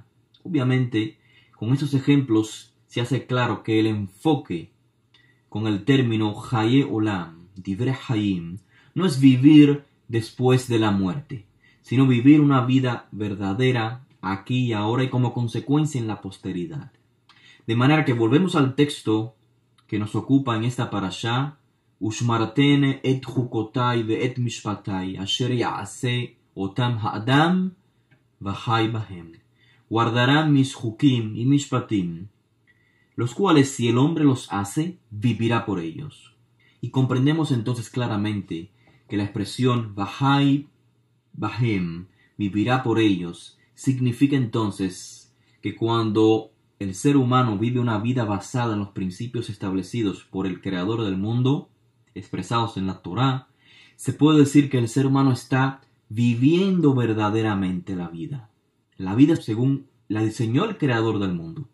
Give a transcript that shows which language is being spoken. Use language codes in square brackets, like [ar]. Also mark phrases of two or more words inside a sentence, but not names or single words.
[es] Obviamente, con estos ejemplos se hace claro que el enfoque con el término [he] חיי עולם, דברי חיים, [es] no es vivir después de la muerte, sino vivir una vida verdadera aquí y ahora y como consecuencia en la posteridad. De manera que volvemos al texto que nos ocupa en esta parashá: [he] ושמרתם את חקתי ואת משפטי אשר יעשה אתם האדם וחי בהם. [es] Guardarán mis jukim y mishpatim, los cuales si el hombre los hace, vivirá por ellos. Y comprendemos entonces claramente que la expresión [he] וחי בהם, [es] vivirá por ellos, significa entonces que cuando el ser humano vive una vida basada en los principios establecidos por el Creador del mundo, expresados en la Torá, se puede decir que el ser humano está viviendo verdaderamente la vida según la diseñó el creador del mundo.